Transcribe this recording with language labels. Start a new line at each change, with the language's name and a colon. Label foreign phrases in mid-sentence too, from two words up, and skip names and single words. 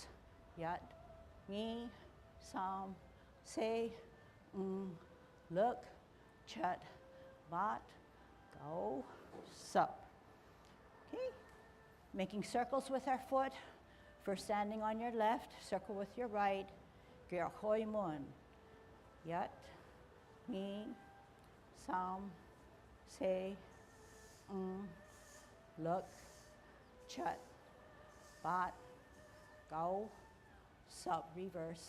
Cantonese: 一，二，三，四，六，七，八，九，十.
English: Okay, making circles with our foot. First standing on your left, circle with your right. Gyur hoi mun.
Cantonese: 一，二，三，四，六，七，八，九，十, reverse.